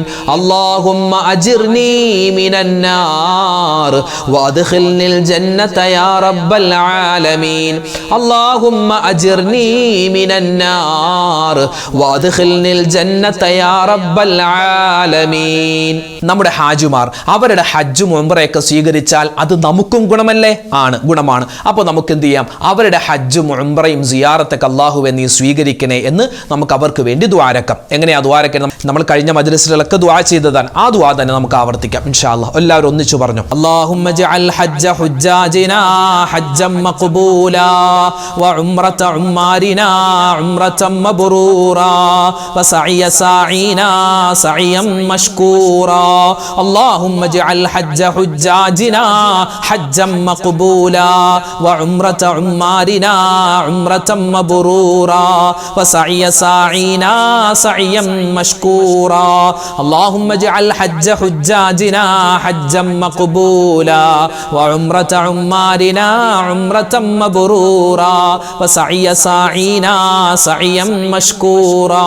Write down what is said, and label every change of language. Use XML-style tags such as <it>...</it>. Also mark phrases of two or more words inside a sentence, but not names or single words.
<ar>اللهم أجرني من النار وأدخلني الجنة يا رب العالمين. اللهم أجرني من النار وأدخلني الجنة يا رب العالمين.</ar> <ml>നമ്മുടെ ഹാജിമാർ അവരുടെ ഹജ്ജും ഉംറയൊക്കെ സ്വീകരിച്ചാൽ അത് നമുക്കും ഗുണമല്ലേ? ഗുണമാണ്. അപ്പോൾ നമുക്ക് എന്ത് ചെയ്യാം? അവരുടെ ഹജ്ജും ഉംറയും സിയാറത്തൊക്കെ അല്ലാഹുവേ നീ സ്വീകരിക്കണേ എന്ന് നമുക്ക് അവർക്ക് വേണ്ടി ദുആരക്കാം. എങ്ങനെയാ ദുആരക്കണം? നമ്മൾ കഴിഞ്ഞ മജ്‌ലിസിലൊക്കെ ദുആ ചെയ്തതാണ്. ആ ദുആ തന്നെ നമുക്ക് ആവർത്തിക്കാം</ml> <ar>إن شاء الله.</ar> <ml>എല്ലാവരും ഒന്നിച്ചു പറഞ്ഞു:</ml> <ar>اللهم اجعل حج حجاجنا حجا مقبولا وعمرة عمارنا عمرة مبرورة وسعي ساعينا سعيا مشكورا. اللهم اجعل حج حجاجنا حجا مقبولا وعمرة عمارنا عمرة مبرورا وسعي ساعينا سعيا مشكورا. اللهم اجعل حج حجاجنا حجا مقبولا وعمرة عمارنا عمرة مبرورا وسعي ساعينا سعيا مشكورا.</ar>